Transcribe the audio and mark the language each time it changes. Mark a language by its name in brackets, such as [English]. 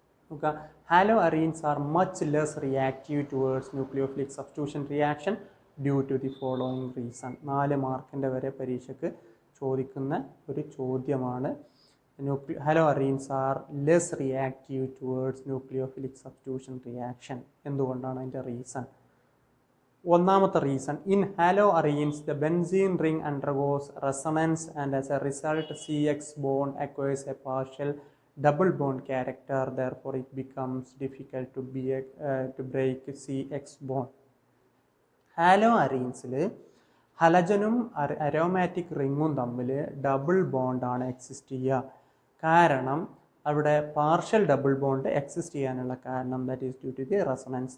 [English] നോക്കുക, halo arenes are much less reactive towards nucleophilic substitution reaction due to the following reason. [Malayalam] 4 മാർക്കിൻ്റെ വരെ പരീക്ഷയ്ക്ക് ചോദിക്കുന്ന ഒരു ചോദ്യമാണ്. [English] Halo arenes are less reactive towards nucleophilic substitution reaction. [Malayalam] എന്തുകൊണ്ടാണ് അതിൻ്റെ റീസൺ? ഒന്നാമത്തെ reason, [English] In halo arenes the benzene ring undergoes resonance and as a result CX bond acquires a partial double bond character, therefore it becomes difficult to break CX bond. [Malayalam] Hello അറീൻസിൽ ഹലജനും aromatic റിങ്ങും തമ്മിൽ double ബോണ്ടാണ് exist ചെയ്യുക. കാരണം അവിടെ partial double bond exist ചെയ്യാനുള്ള കാരണം [English] That is due to the resonance.